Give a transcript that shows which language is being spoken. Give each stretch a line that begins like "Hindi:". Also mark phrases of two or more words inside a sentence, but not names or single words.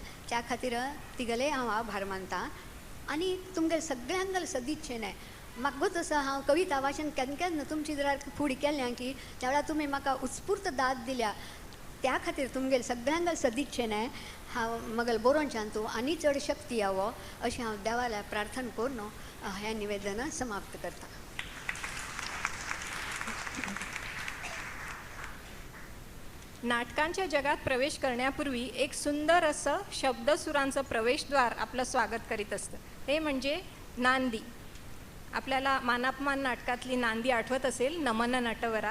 Konkani: त्या खातीर तिगेले हांव आभार मानतां. आनी तुमगेले सगळ्यांगेले सदिच्छे न्हय म्हाका गो तसो हांव कविता वाचन केन्ना केन्ना तुमची जर फुडें केल्ल्या की त्या वेळार तुमी म्हाका उत्स्फूर्त दाद दिल्या त्या खातीर तुमगेले सगळ्यांगेले सदिच्छे न्हय हांव म्हगेले बरोवनच्यान तूं आनी चड शक्ती यावो अशें हांव देवाला प्रार्थना करून हें निवेदन समाप्त करता.
Marathi: नाटकांच्या जगात प्रवेश करण्यापूर्वी एक सुंदर असं शब्दसुरांचं प्रवेशद्वार आपलं स्वागत करीत असतं. ते म्हणजे नांदी. आपल्याला मानापमान नाटकातली नांदी आठवत असेल, नमन नटवरा.